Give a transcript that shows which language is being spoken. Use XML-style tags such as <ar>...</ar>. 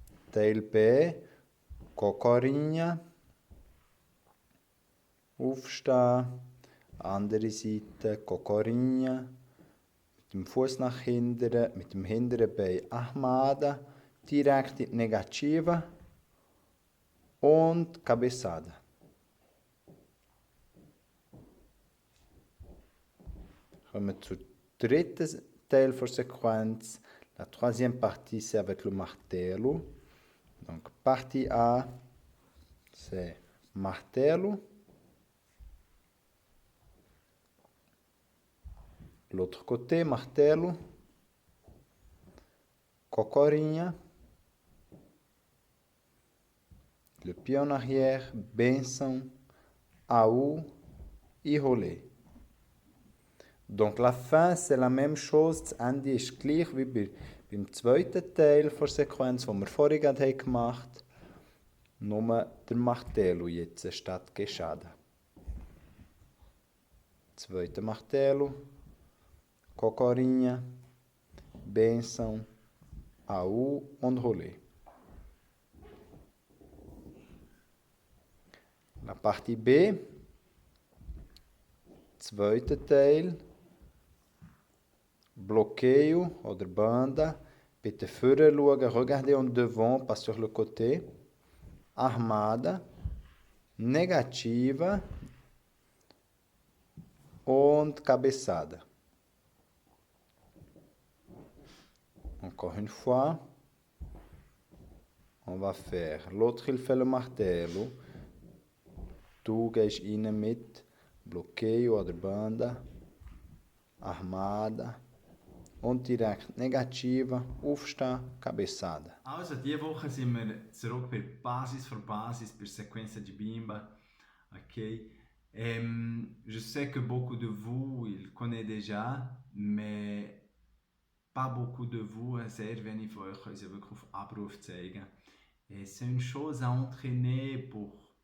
<de>Tail P, cocorinha, aufstehen, andere Seite, cocorinha, mit dem Fuß nach hinten, mit dem hinteren Bein armada, direkt in die Negativa und cabeçada. Kommen wir zum dritten Teil der Sequenz.</de> <fr>La troisième partie, c'est avec le martello. Donc, partie A, c'est martello. L'autre côté, martello.</fr> <pt>Cocorinha.</pt> <fr>Le pied en arrière, benção, AU et Rolé. Donc la fin, c'est la même chose.</fr> <de>Das Ende ist gleich wie beim zweiten Teil der Sequenz, die wir vorhin gemacht haben. Nur der Martello jetzt statt Queixada. Zweite Martello. Cocorinha. Benção. AU und Rolé.</de> <fr>La partie B.</fr> <de>Zweiter Teil. Bloqueio oder banda. Bitte vorne schauen,</de> <fr>regardez en devant, pas sur le côté.</fr> <pt>Armada. Negativa.</pt> <de>Und cabeçada.</de> <fr>Encore une fois. On va faire. L'autre, il fait le martello.</fr> <de>Du gehst rein mit Bloqueio oder banda. Armada. Und direkt negativa, aufstehen, cabeçada. Also, diese Woche sind wir zurück bei Basis für Basis, bei Sequenza de Bimba. Okay.</de> <fr>Je sais que beaucoup de vous, ils connaissent déjà, mais pas beaucoup de vous,</fr> <de>sehr wenig von euch können sie wirklich auf Abruf zeigen.</de> <fr>C'est une chose à entraîner pour</fr>